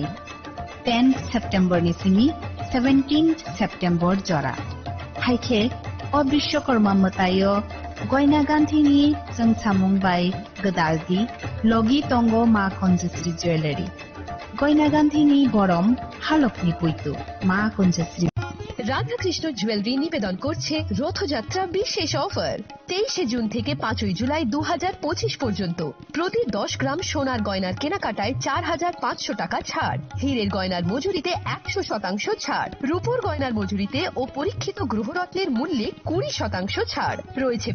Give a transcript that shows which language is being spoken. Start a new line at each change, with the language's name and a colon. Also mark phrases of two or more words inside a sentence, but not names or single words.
Kok Borok: 10 September ni simi 17 September jora. Haike o Bishwakarma matayo goina ganthini jangsamung bai gadaldi logi tongo Ma Kunjasri Jewelry. Goina ganthini borom halokni puitu Ma Kunjasri.
Bangla: রাধাকৃষ্ণ জুয়েলারি নিবেদন করছে রথযাত্রা বিশেষ অফার 23শে জুন থেকে 5ই জুলাই 2025 পর্যন্ত প্রতি 10 গ্রাম সোনার গয়নার কেনাকাটায় 4,500 টাকা ছাড়, হীরের গয়নার মজুরিতে 100% ছাড়, রূপোর গয়নার মজুরিতে ও পরীক্ষিত গ্রহরত্নের মূল্যে 20% ছাড় রয়েছে।